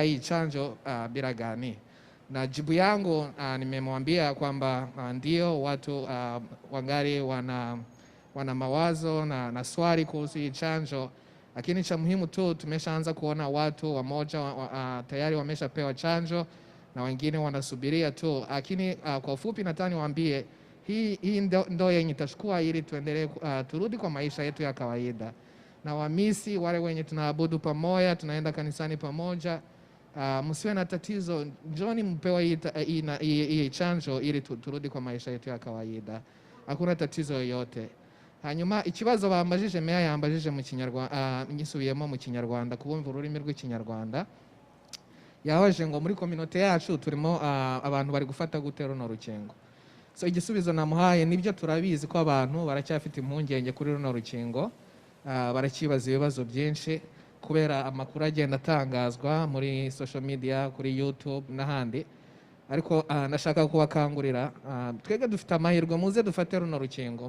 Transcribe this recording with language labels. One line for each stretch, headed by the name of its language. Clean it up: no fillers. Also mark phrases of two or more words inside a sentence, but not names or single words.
Swahili: hii chanjo bila gani, na jibu yangu nimemwambia kwamba ndio watu wangali wana mawazo na swali kuhusu hii chanjo, lakini cha muhimu tu tumeshaanza kuona watu wamoja tayari wameshapewa chanjo na wengine wanasubiria tu, lakini kwa ufupi nataka niwaambie hii ndo yenye itachukua ili tuendelee turudi kwa maisha yetu ya kawaida. Na wamisi wale wenye tunaabudu pamoja, tunaenda kanisani pamoja, msiwe na tatizo, njoni mpewe hii chanjo ili turudi kwa maisha yetu ya kawaida. Hakuna tatizo yoyote.
Kinyarwanda: Hanyuma ikibazo bambajije meya yambajije mu Kinyarwanda, nyisubiyemo mu Kinyarwanda kubumva ururimi rw'Ikinyarwanda. Yabaje ngo muri community yacu turimo abantu bari gufata gute runo rukingo. So igisubizo namuhaye nibyo turabizi ko abantu baracyafite impungenge kuri runo rukingo, barakibaza ibibazo byinshi kubera amakuru agenda atangazwa muri
English: social media,
Kinyarwanda: kuri YouTube n'ahandi, ariko nashaka kubakangurira twege dufite amahirwe, muze dufate runo rukingo.